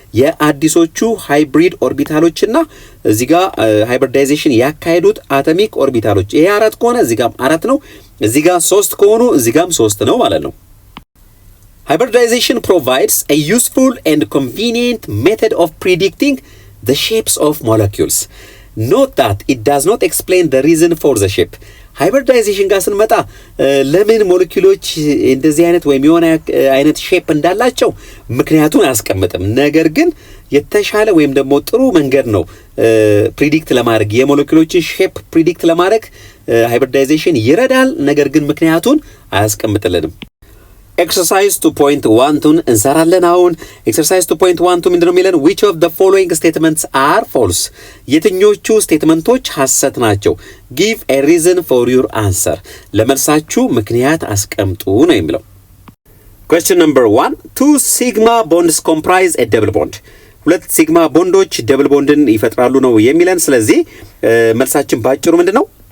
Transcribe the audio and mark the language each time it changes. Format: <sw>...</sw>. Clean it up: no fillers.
<am>የአዲሶቹ ሃይብሪድ ኦርቢታሎችና እዚህ ጋር ሃይብሪዳይዜሽን ያካሄዱት አቶሚክ ኦርቢታሎች። ይሄ 4 ከሆነ እዚህ ጋር 4 ነው፣ እዚህ ጋር 3 ከሆኑ እዚህ ጋርም 3 ነው ማለት ነው።</am> <en>Hybridization provides a useful and convenient method of predicting the shapes of molecules. Note that it does not explain the reason for the shape.</en> <am>Hybridization ጋር ስንመጣ ለምን ሞለኪውሎች እንደዚህ አይነት ወይም የሆነ አይነት ሼፕ እንዳላቸው ምክንያቱን አያስቀምጥም። ነገር ግን የተሻለ ወይም ደግሞ ጥሩ መንገድ ነው ፕሪዲክት ለማድረግ የሞለኪውሎችን ሼፕ ፕሪዲክት ለማድረግ ሃይብሪዳይዜሽን ይረዳል፣ ነገር ግን ምክንያቱን አያስቀምጥልንም። ኤክሰርሳይዝ 2.1ን እንሰራለን። አሁን ኤክሰርሳይዝ 2.1 ምንድነው የሚለን?</am> <en>which of the following statements are false?</en> <am>የትኞቹ ስቴትመንቶች ሐሰት ናቸው?</am> <en>give a reason for your answer።</en> <am>ለመልሳችሁ ምክንያት አስቀምጡ ነው የሚለው።</am> <en>question number 1 two sigma bonds comprise a double bond።</en> <am>ሁለት ሲግማ ቦንዶች ደብል ቦንድን ይፈጥራሉ ነው የሚለን። ስለዚህ መልሳችን ባጭሩ ምንድነው?</am>